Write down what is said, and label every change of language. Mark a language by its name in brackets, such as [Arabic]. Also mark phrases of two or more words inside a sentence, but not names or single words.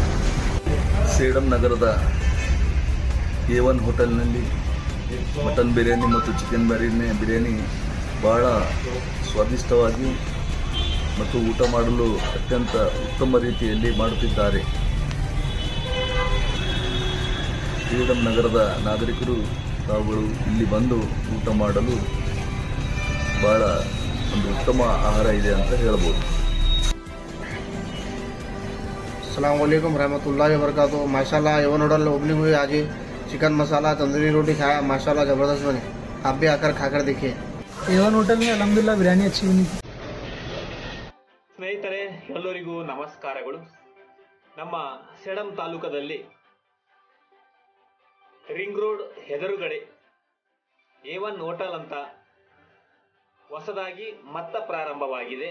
[Kannada] ಸೇಡಂ ನಗರದ A1 ಹೋಟೆಲ್ನಲ್ಲಿ ಮಟನ್ ಬಿರಿಯಾನಿ ಮತ್ತು ಚಿಕನ್ ಬಿರಿಯಾನಿ ಬಹಳ ಸ್ವಾದಿಷ್ಟವಾಗಿ ಮತ್ತು ಊಟ ಮಾಡಲು ಅತ್ಯಂತ ಉತ್ತಮ ರೀತಿಯಲ್ಲಿ ಮಾಡುತ್ತಿದ್ದಾರೆ। ಸೇಡಂ ನಗರದ ನಾಗರಿಕರು ತಾವುಗಳು ಇಲ್ಲಿ ಬಂದು ಊಟ ಮಾಡಲು ಬಹಳ ಒಂದು ಉತ್ತಮ ಆಹಾರ ಇದೆ ಅಂತ ಹೇಳಬಹುದು। [Arabic] السلام عليكم ورحمة الله وبركاته. [Hindi] माशाल्लाह A1 होटल ओपनिंग हुई आज ही। चिकन मसाला तंदूरी रोटी खाया, माशाल्लाह ज़बरदस्त बने। आप भी आकर खाकर देखिए। A1 होटल में अल्हम्दुलिल्लाह बिरयानी अच्छी बनी। [Kannada] ಸ್ನೇಹಿತರೆ ಎಲ್ಲರಿಗೂ ನಮಸ್ಕಾರಗಳು। ನಮ್ಮ ಸೇಡಂ ತಾಲೂಕದಲ್ಲಿ [English] ring road [Kannada] ಎದುರುಗಡೆ A1 ಹೋಟೆಲ್ ಅಂತ ಹೊಸದಾಗಿ ಮತ್ತೆ ಪ್ರಾರಂಭವಾಗಿದೆ।